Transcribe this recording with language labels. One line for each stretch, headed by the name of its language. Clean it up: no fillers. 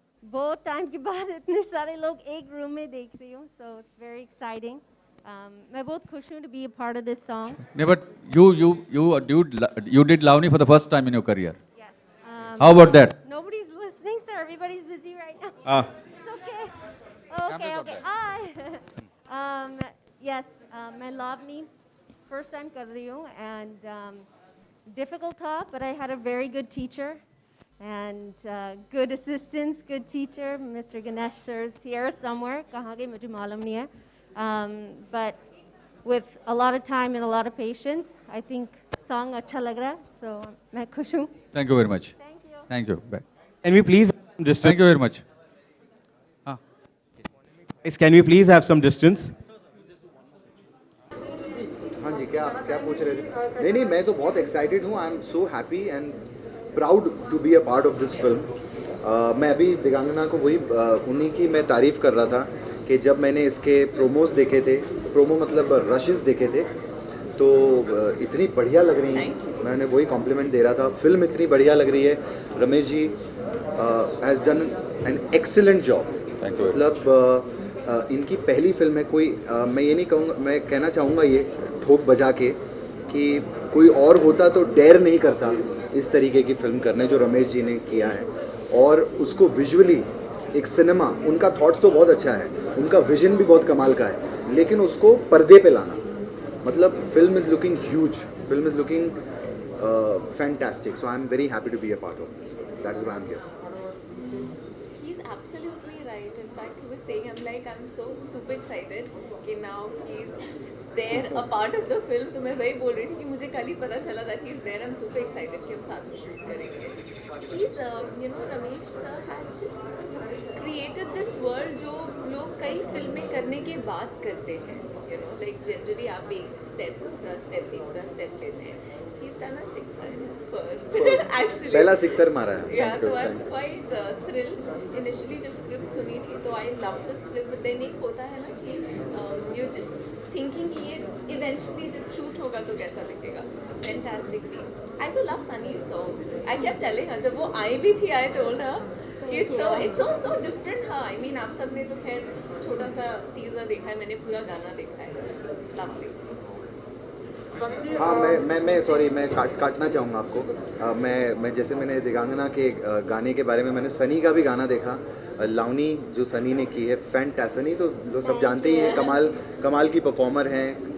Hindi: बहुत टाइम के बाद इतने सारे लोग एक रूम में देख रही हूँ,
English: so it's very exciting.
Hindi: मैं बहुत खुश हूँ
English: to be a part of this song. No, but you did Lavani for the first time in your career. Yes. How about that? Nobody's listening, sir. Everybody's busy right now. Ah. It's okay. Okay, okay. Yes,
Hindi: मैं Lavani first time कर रही हूँ,
English: and difficult था, but I had a very good teacher and good assistants, good teacher. Mr. Ganesh sir is here somewhere.
Hindi: कहाँ गए मुझे मालूम नहीं है.
English: But with a lot of time and a lot of patience, I think song
Hindi: अच्छा लग रहा है,
English: so
Hindi: मैं खुश हूँ.
English: Thank you very much. Thank you. Thank you. Bye. Can we please have some distance? Thank you very much. हाँ. Guys, can we please have some distance?
Hindi: हाँ जी, क्या क्या पूछ रहे थे? नहीं नहीं, मैं तो बहुत एक्साइटेड हूँ.
English: I am so happy and proud to be a part of this film.
Hindi: मैं अभी दिगांगना को वही उन्हीं की मैं तारीफ़ कर रहा था कि जब मैंने इसके प्रोमोज देखे थे, प्रोमो मतलब रशेस देखे थे, तो इतनी बढ़िया लग रही हैं. मैंने वही कॉम्प्लीमेंट दे रहा था. फिल्म इतनी बढ़िया लग रही है.
English: Ramesh ji has done an excellent job.
Hindi: मतलब इनकी पहली फिल्म है. कोई मैं ये नहीं कहूँगा, मैं कहना चाहूँगा ये ठोक बजा के कि कोई और होता तो डेयर नहीं करता इस तरीके की फिल्म करने जो रमेश जी ने किया है. और उसको विजुअली एक सिनेमा, उनका थॉट तो बहुत अच्छा है, उनका विजन भी बहुत कमाल का है, लेकिन उसको पर्दे पे लाना, मतलब
English: Film is looking huge, film is looking fantastic. So I am very happy to be a part of this. That is why I am here. He's absolutely right. In fact, he was saying, I'm so super excited कि now he's there, a part of the film.
Hindi: तो मैं वही बोल रही थी कि मुझे कल ही पता चला
English: that he's there. I'm super excited
Hindi: कि हम साथ में shoot करेंगे.
English: He's, Ramesh sir has just created this world
Hindi: जो लोग कई फिल्में करने के बाद करते हैं. Like generally आप एक step, दूसरा step, तीसरा step लेते हैं.
English: He's done a sixer in his first. Actually.
Hindi: पहला सिक्सर मारा है.
English: Yeah, so I'm quite thrilled.
Hindi: Initially जब script सुनी थी तो
English: I loved the script, but then
Hindi: एक होता है ना कि
English: you're just thinking
Hindi: कि ये eventually जब shoot होगा तो कैसा दिखेगा.
English: Fantastic team. I तो love Sunny's song. I kept telling her
Hindi: जब वो आई भी थी,
English: I told her it's so different.
Hindi: हाँ,
English: I mean
Hindi: आप सब ने तो खैर छोटा सा teaser देखा है, मैंने पूरा गाना देखा है.
English: Lovely.
Hindi: हाँ, मैं सॉरी, मैं काटना चाहूँगा आपको. मैं जैसे मैंने दिगांगना के गाने के बारे में, मैंने सनी का भी गाना देखा. लावनी जो सनी ने की है, फैंटास्टिक. सनी तो लोग सब जानते ही हैं, कमाल की परफॉर्मर हैं.